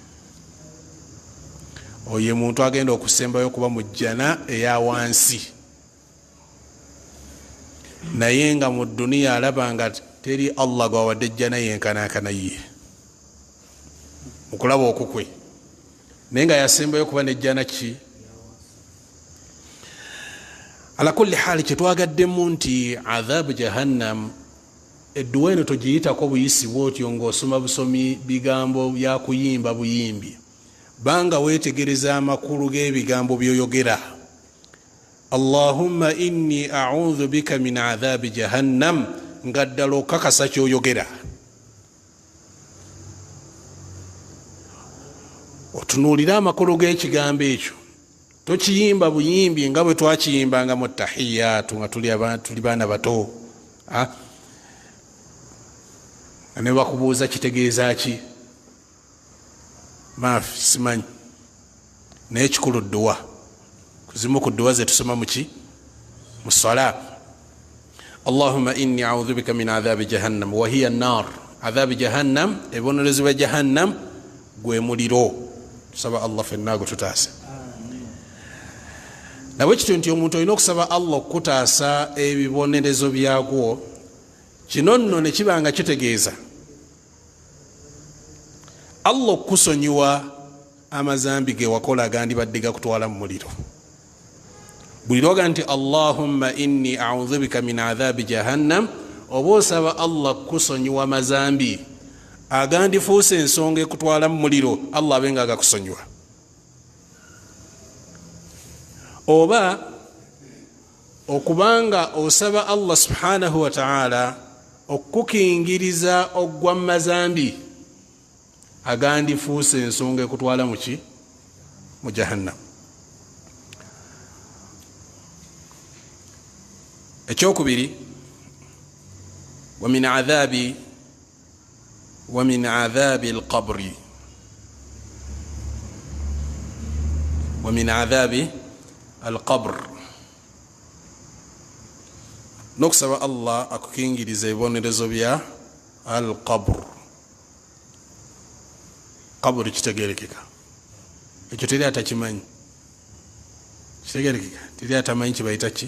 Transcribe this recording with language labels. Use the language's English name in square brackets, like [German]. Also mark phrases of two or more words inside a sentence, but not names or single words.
[Ganda] Oye muntu agenda okusembayo kuba mu jjana eya wansi, naye nga mu dduniya alaba nga teri Allah gwawadde ejjana yenkanankana ye mukulaba okukwe, naye nga yasembayo kuba n'ejjana ki? [Arabic] على كل حال [Ganda] kyetwagaddemu nti [Arabic] عذاب جهنم [Ganda] edduwa eno togiyitako buyisi bwotyo ng'osoma busomi bigambo bya kuyimba buyimbi. banga wetegereza amakulu g'ebigambo byoyogera. [Arabic] اللهم إني أعوذ بك من عذاب جهنم, [Ganda] nga ddala okakasa kyoyogera. Otunuulira amakulu g'ekigambo ekyo, tokiyimba buyimbi nga bwe twakiyimbanga mu tahiyatu nga tuli baana bato. Ne bakubuuza kitegeeza ki? Maafi simanyi. Naye kikulu dduwa. Kuzimu ku dduwa ze tusoma muki? Mu sala. [Arabic] اللهم إني أعوذ بك من عذاب جهنم وهي النار. عذاب جهنم, [Ganda] ebonerezo bya jahannam gwe muliro. Tusaba Allah fenna go tutaase. Nawe kityo nti omuntu olina okusaba Allah okutaasa ebibonerezo byagwo. Kino nno ne kibanga kitegeeza Allah okusonyiwa amazambi ge wakola agandibadde gakutwala mu muliro. Buli lwoga nti [Arabic] اللهم إني أعوذ بك من عذاب جهنم, [Ganda] oba osaba Allah kusonyiwa amazambi agandifuuse ensonga ekutwala mu muliro, Allah abenga agakusonyiwa. Oba okubanga osaba Allah [Arabic] سبحانه وتعالى [Ganda] okukingiriza ogwa mazambi agandifuuse ensonga ekutwala muki? Mu jahannam. Ekyokubiri, [Arabic] ومن عذاب القبر، ومن عذاب القبر, [Ganda] nokusaba Allah akukingiriza ebibonerezo bya al-qabr. Qabr kitegerekeka, ekyo teri atakimanyi. Kitegerekeka, teri atamanyi kibayita ki?